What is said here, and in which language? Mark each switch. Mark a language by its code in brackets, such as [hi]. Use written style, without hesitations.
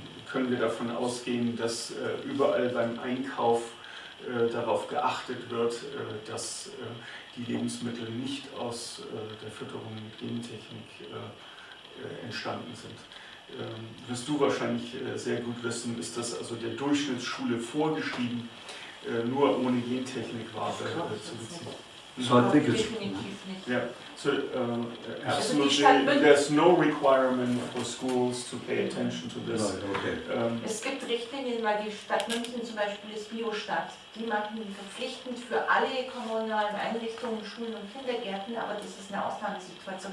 [de] Können wir davon ausgehen, dass überall beim Einkauf darauf geachtet wird, dass die Lebensmittel nicht aus der Fütterung mit Gentechnik entstanden sind. Wirst du wahrscheinlich sehr gut wissen, ist das also der Durchschnittsschule vorgeschrieben, nur ohne Gentechnikware zu beziehen. [en] So I think it's [de] Definitiv nicht. [en] Yeah, so absolutely, there's no requirement for schools to pay attention to this. right, okay. [de] Es gibt Richtlinien, weil die Stadt München zum Beispiel ist Biostadt. Die machen die verpflichtend für alle kommunalen Einrichtungen, Schulen und Kindergärten, aber das ist eine Ausnahmesituation.